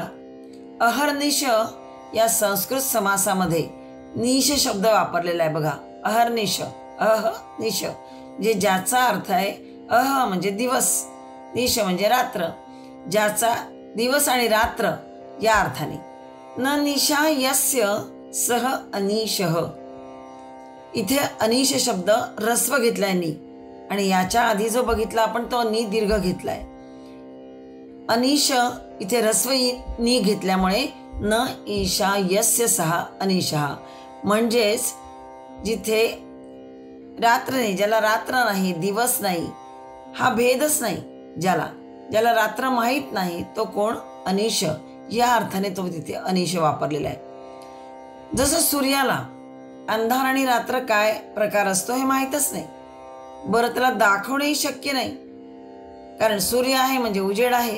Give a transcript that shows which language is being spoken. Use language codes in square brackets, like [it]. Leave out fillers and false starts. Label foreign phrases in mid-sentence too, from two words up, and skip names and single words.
[mr] अहर्निश या संस्कृत समासामध्ये निश शब्द वापरलेला आहे बघा. अहर्निश, निश म्हणजे ज्याचा अर्थ आहे अह म्हणजे दिवस, निश म्हणजे रात्र, ज्याचा दिवस आणि रात्र या अर्थाने. [sa] न निशा यस्य सह अनिशः. [mr] इथे अनिश शब्द रस्व घेतलाय नी, आणि याच्या आधी जो बघितला आपण तो नी दीर्घ घेतलाय. अनिश इथे रस्व नी घेतल्यामुळे [sa] न ईशा यस्य सह अनिशः, [mr] म्हणजेच जिथे रात्र नाही, ज्याला रात्र नाही, दिवस नाही, हा भेदच नाही, ज्याला रात्र माहीत नाही तो कोण? अनिश. या अर्थाने तो तिथे अनिश वापरलेला आहे. जसं सूर्याला अंधार आणि रात्र काय प्रकार असतो हे माहीतच नाही, बरं त्याला दाखवणेही शक्य नाही, कारण सूर्य आहे म्हणजे उजेड आहे.